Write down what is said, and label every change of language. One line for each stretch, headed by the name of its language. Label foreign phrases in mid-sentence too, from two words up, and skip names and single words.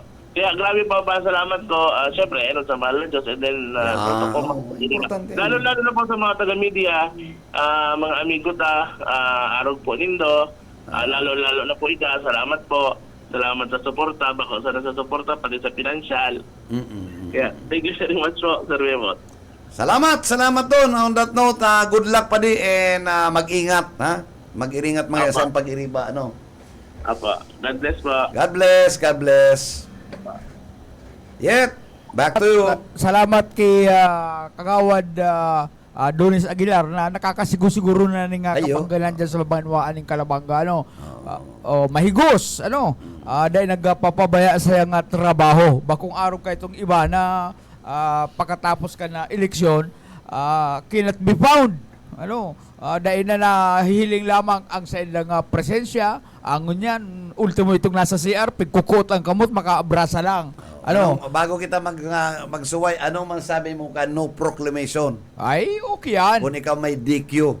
Bikol: Kaya grabe pa salamat ko, siyempre, sa mahal na Diyos, and then, lalo na po sa mga taga-media, mga amigo arog po nindo, lalo na po ika, salamat po, salamat sa suporta, bako sana sa suporta, pati sa financial. Kaya,
English: thank you very much po, Sir Bebot.
Bikol: Salamat doon.
English: On that note, good luck
Bikol: pa di, and mag-ingat, mag-iringat mga sa pag-iriba, Apo,
English: God bless po. God bless. Back to you.
Bikol: Salamat kay Kagawad Adonis Aguilar na nakakasigo-siguro na ning kapanggalan dyan sa banwaan ng Kalabanga. Mahigos. Dahil nagpapabaya sa nga trabaho. Bakong araw ka itong iba na pagkatapos ka na eleksyon,
English: cannot be found.
Bikol: Dahil na hiling lamang ang sa ilang presensya, ang ngunyan, ultimo itong nasa CR, pagkukot ang kamot, makaabrasa lang. Bago kita magsuway, anong masabi mo ka no proclamation? Ay, okay yan. Kung ikaw may DQ,